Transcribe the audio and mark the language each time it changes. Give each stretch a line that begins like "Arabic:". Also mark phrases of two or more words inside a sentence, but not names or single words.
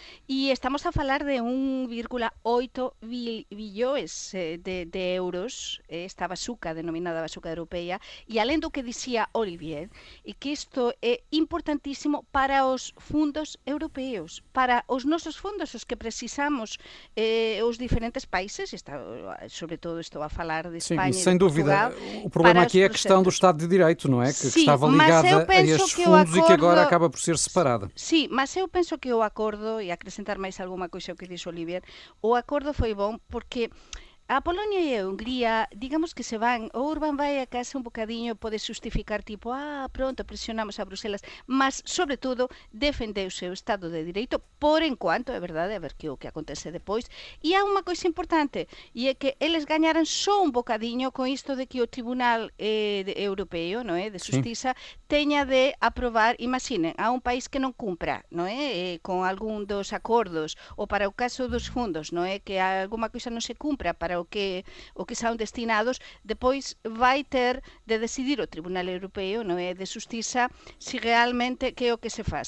Portuguese: E estamos a falar de 1,8 bilhões de euros, esta bazuca, denominada bazuca europeia, e além do que dizia Olivier, e que isto é importantísimo para os fundos europeus,
Galician: para os nosos fundos,
Portuguese: os que precisamos os diferentes países, sobretudo estou a falar de Espanha. Sim, sem dúvida. O problema aqui é a questão do Estado de Direito, não é? Que estava ligada a estes fundos e que agora acaba por ser separada.
Galician: Sim, mas eu penso que o acordo, e acrescentar máis alguma coisa ao que dixo Olivier, o acordo foi bom porque a Polonia e a Hungría, digamos que se van, o Orbán vai a casa un bocadiño, pode justificar tipo, pronto, presionamos a Bruselas, mas, sobre todo, defendeuse o Estado de Direito, por enquanto, é verdade, a ver que o que acontece depois, e há unha coisa importante, e é que eles gañaran só un bocadiño con isto de que o Tribunal Europeo, non é, de Justiza, teña de aprobar, imaginen, a un país que non cumpra, non é, con algún dos acordos, ou para o caso dos fundos, non é, que alguma coisa non se cumpra para o que son destinados, depois vai ter de decidir o Tribunal Europeo, non é, de Justiza, se realmente que é o que se faz.